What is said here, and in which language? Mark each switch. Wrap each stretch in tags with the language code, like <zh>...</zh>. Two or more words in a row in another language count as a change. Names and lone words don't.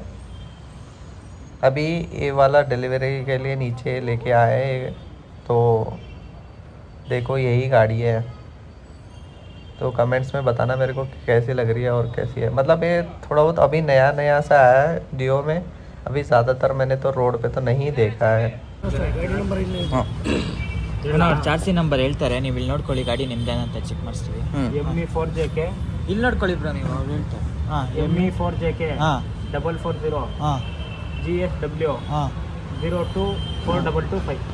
<hi>अभी ये वाला डिलीवरी के लिए नीचे लेके आए हैं। तो देखो यही गाड़ी है। तो कमेंट्स में बताना मेरे को कि कैसी लग रही है और कैसी है। मतलब ये थोड़ा बहुत अभी नया नया सा आया है डियो में। अभी ज़्यादातर मैंने तो रोड पे तो नहीं देखा है।</hi> <kn>ಅವ್ರು</kn> <en>chassis number</en> <kn>ಹೇಳ್ತಾರೆ, ನೀವು ಇಲ್ಲಿ ನೋಡ್ಕೊಳ್ಳಿ ಗಾಡಿ ನಿಮ್ದೇನಂತ ಚೆಕ್ ಮಾಡಿಸ್ತೀವಿ. ME4JK ಇಲ್ಲಿ ನೋಡ್ಕೊಳ್ಳಿ ಬ್ರೋ, ನೀವು ಅವ್ರು ಹೇಳ್ತಾರೆ. ಹಾಂ ME4JK ಹಾಂ 440 ಹಾಂ GSW ಹಾಂ 024225.</kn>